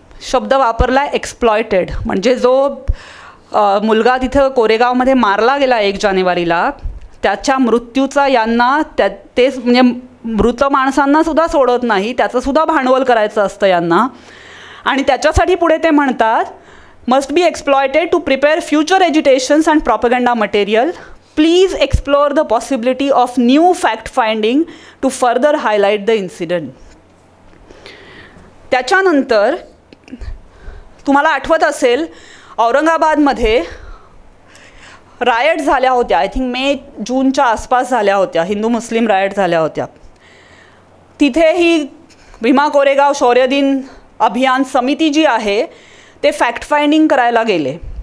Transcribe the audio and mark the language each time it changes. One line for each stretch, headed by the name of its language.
Marathi: शब्द वापरला आहे एक्सप्लॉयटेड. म्हणजे जो मुलगा तिथं कोरेगावमध्ये मारला गेला 1 जानेवारीला, त्याच्या मृत्यूचा यांना ते म्हणजे मृत माणसांनासुद्धा सोडत नाही, त्याचंसुद्धा भांडवल करायचं असतं यांना.
English: आणि त्याच्यासाठी पुढे ते म्हणतात, must be exploited to prepare future agitations and propaganda material. Please explore the possibility of new fact finding to further highlight the incident.
Marathi: त्याच्यानंतर तुम्हाला आठवत असेल औरंगाबादमध्ये रायट झाल्या होत्या. आय थिंक मे जूनच्या आसपास झाल्या होत्या, हिंदू मुस्लिम रायट झाल्या होत्या. तिथे ही भीमा कोरेगाव शौर्य दिन अभियान समिती जी आहे ते फॅक्ट फाइंडिंग करायला गेले.